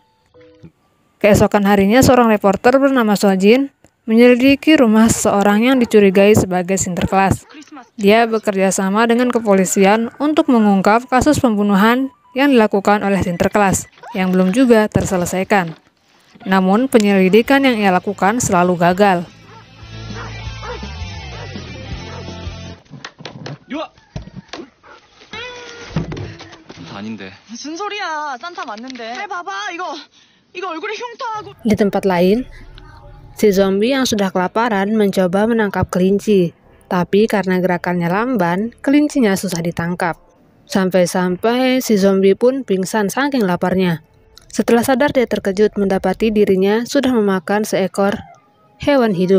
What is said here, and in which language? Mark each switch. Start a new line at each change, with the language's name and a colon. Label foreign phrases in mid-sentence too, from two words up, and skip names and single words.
Indonesian: Keesokan harinya, seorang reporter bernama Sojin menyelidiki rumah seseorang yang dicurigai sebagai Sinterklas. Dia bekerja sama dengan kepolisian untuk mengungkap kasus pembunuhan yang dilakukan oleh Sinterklas yang belum juga terselesaikan. Namun penyelidikan yang ia lakukan selalu gagal.
Korean: 아닌데. 무슨 소리야? 산타 맞는데. 그래 봐봐 이거 얼굴에 흉터하고.
Indonesian: Di tempat lain, si zombie yang sudah kelaparan mencoba menangkap kelinci, tapi karena gerakannya lamban, kelincinya susah ditangkap. Sampai-sampai si zombie pun pingsan saking laparnya. Setelah sadar, dia terkejut mendapati dirinya sudah memakan seekor hewan hidup.